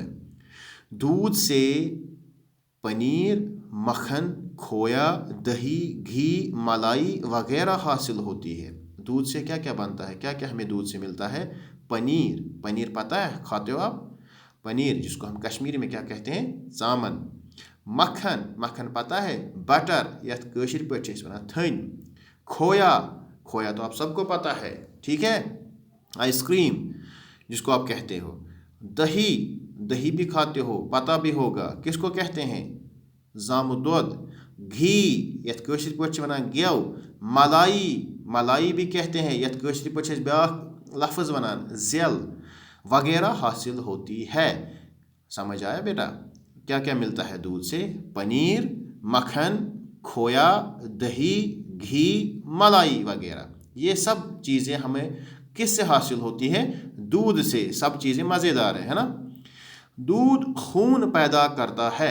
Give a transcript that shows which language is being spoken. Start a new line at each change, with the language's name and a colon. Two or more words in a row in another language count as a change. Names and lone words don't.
Urdu: دودھ سے پنیر، مکھن، کھویا، دہی، گھی، ملائی وغیرہ حاصل ہوتی ہے۔ دودھ سے کیا کیا بنتا ہے؟ کیا کیا ہمیں دودھ سے ملتا ہے؟ پنیر۔ پنیر پتہ ہے؟ کھاتے ہو آپ پنیر، جس کو ہم کشمیری میں کیا کہتے ہیں؟ ژامن۔ مکھن، مکھن پتہ ہے؟
Kashmiri: بٹر، یتھ کٲشِر پٲٹھۍ چھِ أسۍ وَنان تھٔنۍ۔
Urdu: کھویا، کھویا تو آپ سب کو پتہ ہے، ٹھیک ہے؟ آئس کریم جس کو آپ کہتے ہو۔ دہی، دہی بھی کھاتے ہو، پتہ بھی ہوگا کس کو کہتے ہیں؟
Kashmiri: زامُت دۄد۔ گھی، یتھ کٲشِر پٲٹھۍ چھِ وَنان گٮ۪و۔
Urdu: ملائی، ملائی بھی کہتے ہیں،
Kashmiri: یتھ کٲشِر پٲٹھۍ چھِ أسۍ بیٛاکھ لفظ وَنان زٮ۪ل
Urdu: وغیرہ حاصل ہوتی ہے۔ سمجھ آیا بیٹا؟ کیا کیا ملتا ہے دودھ سے؟ پنیر، مکھن، کھویا، دہی، گھی، ملائی وغیرہ۔ یہ سب چیزیں ہمیں کس سے حاصل ہوتی ہے؟ دودھ سے۔ سب چیزیں مزیدار ہے نا؟ دودھ خون پیدا کرتا ہے۔